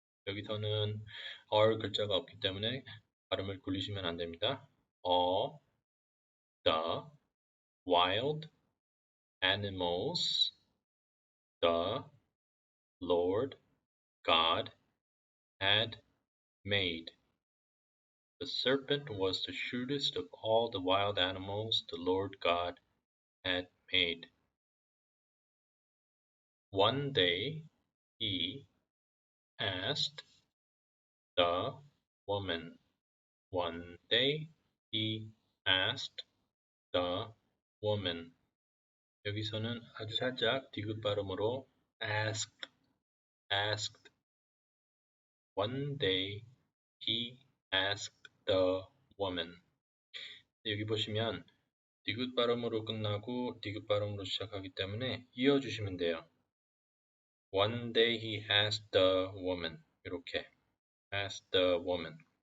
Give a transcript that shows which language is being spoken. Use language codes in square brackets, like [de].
[ko] 여기서는 all 글자가 없기 때문에 발음을 굴리시면 안 됩니다. [en] all the wild animals the Lord God had made. The serpent was the shrewdest of all the wild animals the Lord God had made. One day he asked the woman. One day he asked the woman. [ko] 여기서는 아주 살짝 디귿 발음으로 asked. [en] One day he asked the woman. [ko] 여기 보시면 디귿 발음으로 끝나고 디귿 발음으로 시작하기 때문에 이어주시면 돼요. [en] One day he asked the woman. [ko] 이렇게 [en] asked the woman.